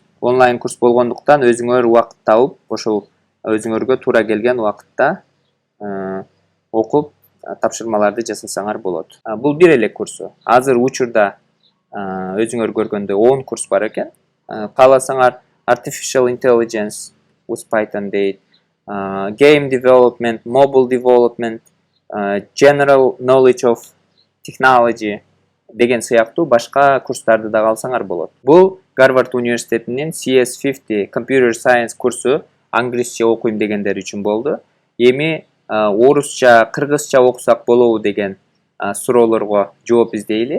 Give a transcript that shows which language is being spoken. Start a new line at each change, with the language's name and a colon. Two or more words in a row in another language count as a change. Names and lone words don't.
Kyrgyz: Онлайн курс болгондуктан өзүңөр убакыт табып, ошол өзүңөргө туура келген убакытта окуп, тапшырмаларды жасасаңар болот. Бул бир эле курсу. Азыр учурда өзүңөр көргөндөй 10 курс бар экен. Кааласаңар Artificial Intelligence with Python дейт, Game Development, Mobile Development, General Knowledge of Technology деген сыяктуу башка курстарды да алсаңар болот. Бул Гарвард университетинин CS50 Computer Science курсу англисче окуйм дегендер үчүн болду. Эми орусча, кыргызча окусак болобу деген суроолорго жооп издейли.